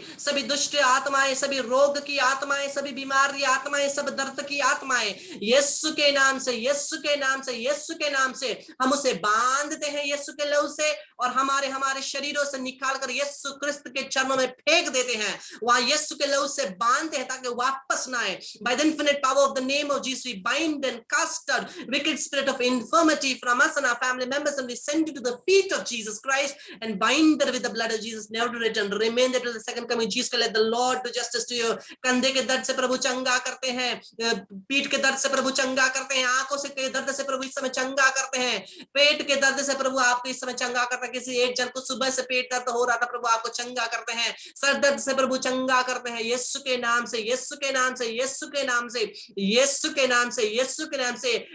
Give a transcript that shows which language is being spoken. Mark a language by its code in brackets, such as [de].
[hi] सभी दुष्ट आत्माएं, सभी रोग की आत्माएं, सभी बीमारी आत्माएं, सब दर्द की आत्माएं यीशु के नाम से, यीशु के नाम से, यीशु के नाम से हम उसे बांधते हैं यीशु के लहू से, और हमारे शरीरों से निकाल कर यीशु क्रिस्त के चरणों में फेंक देते हैं। वहां यीशु के लहू से बांधते हैं ताकि वापस ना आए. [en] By the infinite power of the name of Jesus, we bind and cast out wicked spirit of infirmity from us and our family members, and we send it to the feet of Jesus Christ and bind it with the blood of Jesus, never to return. Remain there till the second coming. Jesus, let the Lord do justice to you. [hi] कंधे के दर्द से प्रभु चंगा करते हैं, पीठ के दर्द से प्रभु चंगा करते हैं, आंखों से के दर्द से प्रभु इस समय चंगा करते हैं, पेट के दर्द से प्रभु आपको इस समय चंगा करते हैं. किसी एक जन को सुबह से पेट दर्द हो रहा था, प्रभु आपको चंगा करते हैं. सर दर्द से प्रभु चंगा करते हैं, यीशु के नाम से, यीशु के नाम से, यीशु के नाम से, यीशु के नाम से, यीशु के नाम से.